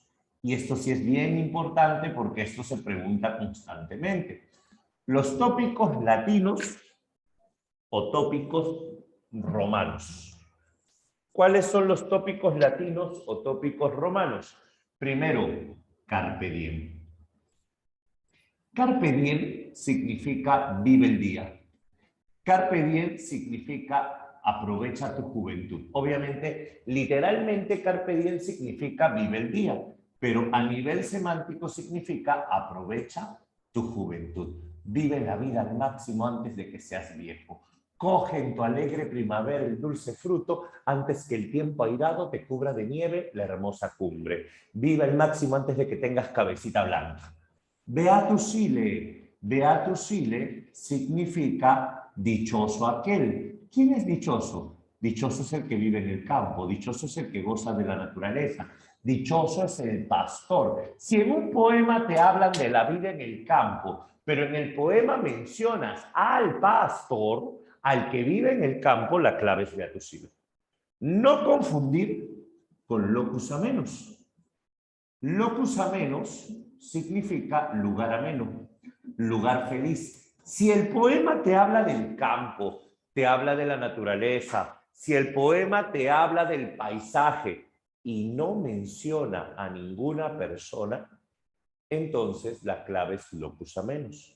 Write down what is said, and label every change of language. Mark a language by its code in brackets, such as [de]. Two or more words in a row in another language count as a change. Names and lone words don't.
[es] Y esto sí es bien importante porque esto se pregunta constantemente. Los tópicos latinos o tópicos romanos. ¿Cuáles son los tópicos latinos o tópicos romanos? Primero, [la] carpe diem. Carpe diem [es] significa vive el día. [la] Carpe diem [es] significa aprovecha tu juventud. Obviamente, literalmente [la] carpe diem [es] significa vive el día, pero a nivel semántico significa aprovecha tu juventud. Vive la vida al máximo antes de que seas viejo. Coge en tu alegre primavera el dulce fruto antes que el tiempo airado te cubra de nieve la hermosa cumbre. Vive al máximo antes de que tengas cabecita blanca. [la] Beatus Ile. Beatus Ile [es] significa dichoso aquel. ¿Quién es dichoso? Dichoso es el que vive en el campo, dichoso es el que goza de la naturaleza, dichoso es el pastor. Si en un poema te hablan de la vida en el campo, pero en el poema mencionas al pastor, al que vive en el campo, la clave es [la] Beatus Ile. [es] No confundir con [la] locus amenus. Locus amenus [es] significa lugar ameno, lugar feliz. Si el poema te habla del campo, te habla de la naturaleza, si el poema te habla del paisaje y no menciona a ninguna persona, entonces la clave es [la] locus amenus.